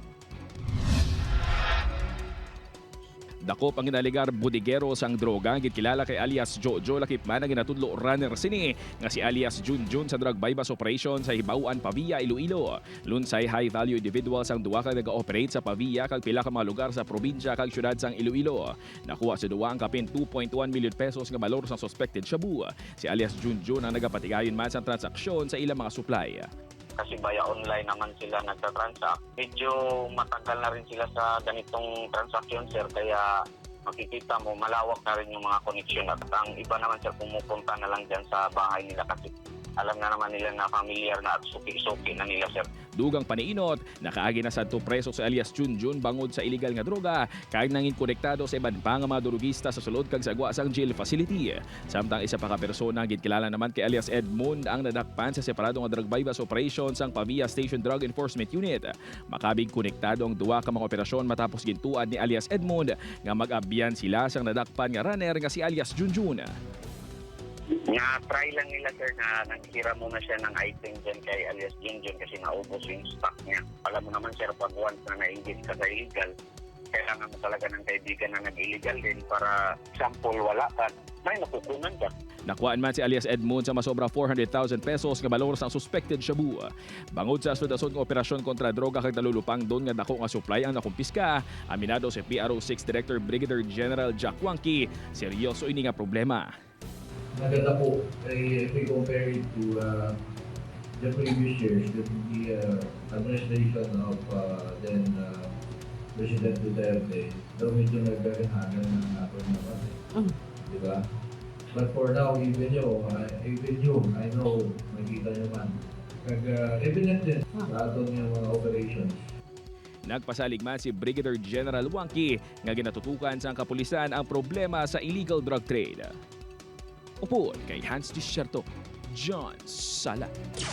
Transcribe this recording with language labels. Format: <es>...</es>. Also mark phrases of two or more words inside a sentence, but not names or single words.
<hil>Dakop ang ginaligar budigero sang droga gikilala kay alias Jojo Lakipman ang ginatudlo runner sini nga si alias Junjun sa</hil> <en>drug bypass operation</en> <hil>sa Hibauan, Pavia, Iloilo. Lunsay</hil> <en>high value individuals</en> <hil>ang duwa ka nag-ooperate sa Pavia kag pila ka mga lugar sa probinsya kag syudad sang Iloilo. Nakuha sa duwa ang kapin 2.1 million pesos nga balor sa suspected shabu. Si alias Junjun ang nagapatigayon man sa transaksyon sa ilang mga supply.</hil> <tl>Kasi via online naman sila nagtatransact. Medyo matagal na rin sila sa ganitong transaction, sir. Kaya makikita mo, malawak na rin yung mga connection. At ang iba naman, sir, pumupunta na lang dyan sa bahay nila kasi alam na naman nila na familiar na at suki-suki na nila, sir.</tl> <hil>Dugang paniinot, nakaagi na sa 2 preso sa alias Junjun bangod sa iligal nga droga kag nangin konektado sa iban pa nga mga durugista sa sulod kag sagwa sang jail facility. Samtang isa pa ka persona gidkilala naman kay alias Edmund ang nadakpan sa separado nga</hil> <en>drug bypass operation</en> <hil>sang Pavia Station Drug Enforcement Unit. Makabig konektado ang duwa ka mga operasyon matapos gintuad ni alias Edmund nga mag-abyan sila sang nadakpan nga runner nga si alias Junjun.</hil> <tl>Na-try lang nila, sir, na nagkira muna siya ng item dyan kay alias Junjun kasi naubos yung stock niya. Alam mo naman, sir, pag once na na-engage ka sa illegal, kailangan mo talaga ng kaibigan na nag-illegal din para sample wala ka, may nakukunan ka.</tl> <hil>Nakuhaan man si alias Edmund sa masobra 400,000 pesos nga balor sa suspected shabu. Bangod sa asod-asod nga operasyon kontra droga kag nalulupang doon nga dako nga supply ang nakumpiska, aminado si PRO-6 Director Brigadier General Jack Wangki, seryoso ini nga problema.</hil> <tl>Maganda po,</tl> <en>if we compare it to the previous years, the administration of then President Duterte,</en> <tl>daw medyo nagkakahanan ng natin naman. Diba?</tl> <en>But for now, even you, I know,</en> <tl>makikita nyo man, evident din sa aton yung mga operations.</tl> <hil>Nagpasalig man si Brigadier General Wangki nga ginatutukan sa kapulisan ang problema sa</hil> <en>illegal drug trade.</en> <hil>Upo kay Hans Desierto, John Sala.</hil>